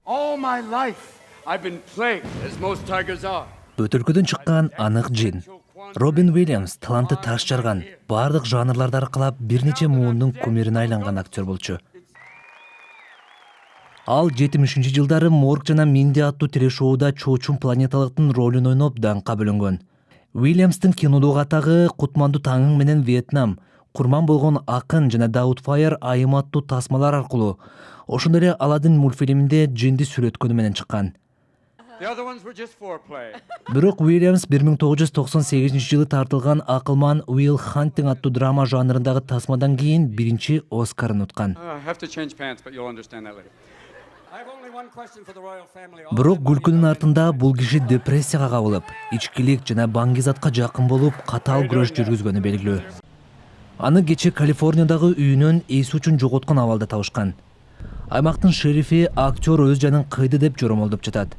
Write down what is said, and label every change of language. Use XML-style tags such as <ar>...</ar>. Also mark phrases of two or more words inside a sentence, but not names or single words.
<en>All my life I've been plagued as most tigers are.</en> <ky>Бөтөлкөдөн чыккан анык жин. Робин Уильямс таланты таш жарган, бардык жанрларды аркылап бир нече муунун кумирине айланган актер болчу. Ал 70-жылдары Морг жана Минди аттуу телешоуда чоочун планеталыктын ролун ойноп даңкка бөлөнгөн. Уильямстын кинодогу атагы Кутмандуу таңың менен Вьетнам, Курман болгон акын жана Даутфайр айым аттуу тасмалар аркылуу, ошондой эле Аладдин мультфильминде жинди сүрөткөнү менен чыккан.</ky> <en>The other ones were just foreplay.</en> <ky>Бирок Уильямс 1998-жылы тартылган акылман Уилл Ханттинг аттуу драма жанрындагы тасмадан кийин биринчи Оскарын уткан.</ky> <en>I have to change pants, but you'll understand that later. I have only one question for the royal family.</en> <ky>Бирок күлкүнүн артында бул киши депрессияга кабылып, ичкилик жана баңгизатка жакын болуп, катаал күрөш жүргүзгөнү белгилүү. Аны кече Калифорниядагы үйүнөн эси үчүн жоготкон абалда табышкан. Аймактын шерифи актер өз жанын кыйды деп жоромолдоп жатат.</ky>